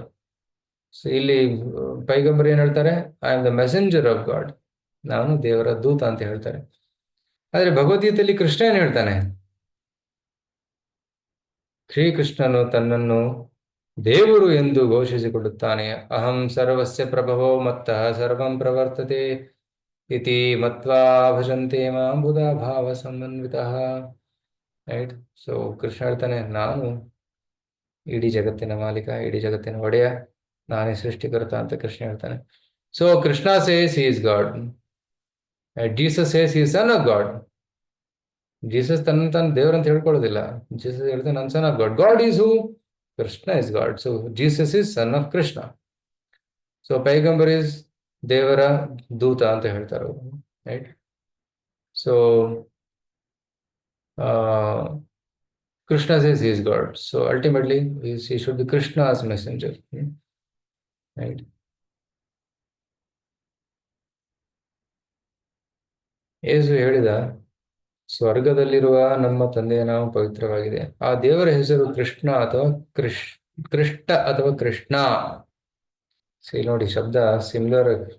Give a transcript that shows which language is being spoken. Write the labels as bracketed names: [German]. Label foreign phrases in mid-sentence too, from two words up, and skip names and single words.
[Kannada] ಸೊ ಇಲ್ಲಿ ಪೈಗಂಬರ್ ಏನ್ ಹೇಳ್ತಾರೆ? [English] I am the messenger of God, [Kannada] ನಾನು ದೇವರ ದೂತ ಅಂತ ಹೇಳ್ತಾರೆ. ಆದ್ರೆ ಭಗವದ್ಗೀತೆಯಲ್ಲಿ ಕೃಷ್ಣ ಏನ್ ಹೇಳ್ತಾನೆ? ಶ್ರೀಕೃಷ್ಣನು ತನ್ನನ್ನು ದೇವರು ಎಂದು ಘೋಷಿಸಿಕೊಳ್ಳುತ್ತಾನೆ. [Sanskrit] ಅಹಂ ಸರ್ವಸ್ಯ ಪ್ರಭವೋ ಮತ್ತಃ ಸರ್ವಂ ಪ್ರವರ್ತತೆ ಇತಿ ಮತ್ವಾ ಭಜಂತೆ ಮಾಂ ಬುಧ ಭಾವ ಸಮನ್ವಿತಃ. [Kannada] ರೈಟ್. ಸೊ ಕೃಷ್ಣ ಹೇಳ್ತಾನೆ, ನಾನು ಇಡೀ ಜಗತ್ತಿನ ಮಾಲೀಕ, ಇಡೀ ಜಗತ್ತಿನ ಒಡೆಯ, ನಾನೇ ಸೃಷ್ಟಿಕರ್ತ ಅಂತ ಕೃಷ್ಣ ಹೇಳ್ತಾನೆ. [English] So Krishna says he is God, Jesus says he is son of God. [Kannada] ಜೀಸಸ್ ತಾನು ದೇವರಂತ ಹೇಳ್ಕೊಳ್ಳೋದಿಲ್ಲ. ಜೀಸಸ್ ಹೇಳ್ತಾನೆ ನನ್ನ [English] son of God. God is who? Krishna is God. So Jesus is son of Krishna. [Kannada] ಸೊ ಪೈಗಂಬರ್ ಇಸ್ ದೇವರ ದೂತ ಅಂತ ಹೇಳ್ತಾರೆ ಅವರು. [English] Right. So Krishna says he is God. So ultimately he should be Krishna's messenger. ರೈಟ್. [Kannada] ಯೇಸು ಹೇಳಿದ, ಸ್ವರ್ಗದಲ್ಲಿರುವ ನಮ್ಮ ತಂದೆಯ ನಾಮ ಪವಿತ್ರವಾಗಿದೆ. ಆ ದೇವರ ಹೆಸರು ಕೃಷ್ಣ ಅಥವಾ ಕೃಷ್ಟ ಅಥವಾ ಕೃಷ್ಣ. ನೋಡಿ, ಶಬ್ದ ಸಿಮಿಲರ್.